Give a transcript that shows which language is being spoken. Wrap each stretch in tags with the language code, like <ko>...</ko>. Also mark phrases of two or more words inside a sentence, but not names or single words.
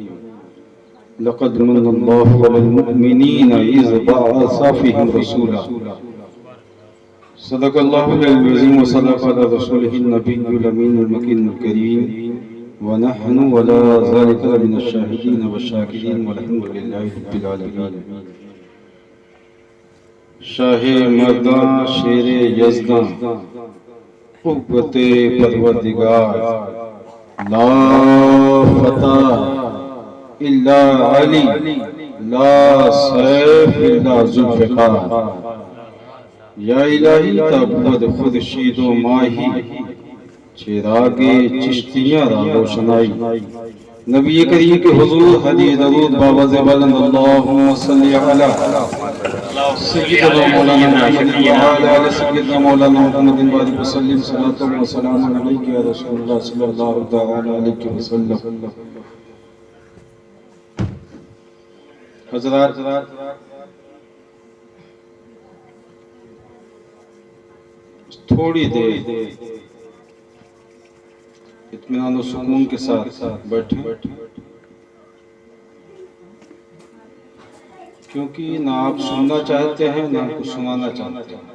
<ar>لقد من الله على المؤمنين إذ بعث فيهم رسولا. صدق الله العظيم وصدق على رسوله النبي الأمين المكين الكريم ونحن على ذلك لمن الشاهدين وشاكرين والحمد لله رب العالمين.</ar> <fa>شاه مردان شیر یزدان قوت پروردگار,</fa> <ar>لا فتى إلا علي، لا سيف إلا ذو الفقار.</ar> <fa>یا الهی تا ابد خورشید و ماهی، چراغ چشتیان را روشنائی.</fa> <ur>نبی کریم کے حضور ہدیہ درود باآواز بلند</ur> <ar>اللهم صل على سيدنا مولانا محمد وعلى سيدنا مولانا محمد وآله وسلم. صلاة وسلام عليك يا رسول الله صلى الله تعالى عليه وسلم.</ar> <ur>حضرات، تھوڑی دیر اطمینان اور سکون کے ساتھ بیٹھے، کیونکہ نہ آپ سننا چاہتے ہیں نہ کچھ سنانا چاہتے ہیں.</ur>